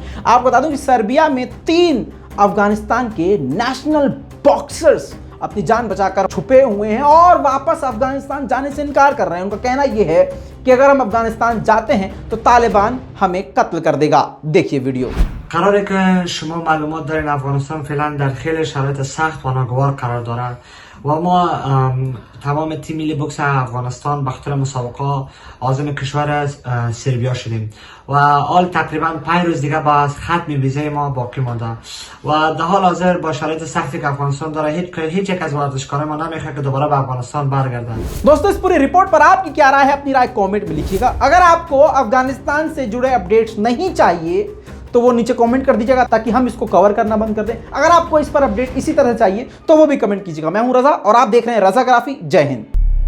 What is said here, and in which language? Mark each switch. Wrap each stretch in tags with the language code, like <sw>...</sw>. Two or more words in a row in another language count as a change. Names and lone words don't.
<hi>आपको बता दूं कि सर्बिया में 3 अफगानिस्तान के</hi> <en>national boxers</en> <hi>अपनी जान बचाकर छुपे हुए हैं और वापस अफगानिस्तान जाने से इनकार कर रहे हैं। उनका कहना यह है कि अगर हम अफगानिस्तान जाते हैं तो तालिबान हमें कत्ल कर देगा। देखिए वीडियो।</hi> <fa>قراره که شما معلومات دارین افغانستان فعلا در خیلی شرایط سخت و ناگوار قرار داره و ما تمام تیم ملی بوکس افغانستان به خاطر مسابقه عازم کشور سربیا شدیم و حال تقریبا 5 روز دیگه با ختم ویزای ما باقی مانده و در حال حاضر با شرایط سختی که افغانستان داره هیچ یک از ورزشکاران ما نمیخواد که دوباره به افغانستان برگردن।</fa> <hi>दोस्तों, इस पूरी रिपोर्ट पर आपकी क्या राय है? अपनी राय कमेंट में लिखिएगा। अगर आपको अफगानिस्तान से जुड़े अपडेट्स नहीं चाहिए तो वो नीचे कमेंट कर दीजिएगा ताकि हम इसको कवर करना बंद कर दें। अगर आपको इस पर अपडेट इसी तरह चाहिए तो वो भी कमेंट कीजिएगा। मैं हूं रजा और आप देख रहे हैं रजाग्राफी। जय हिंद।</hi>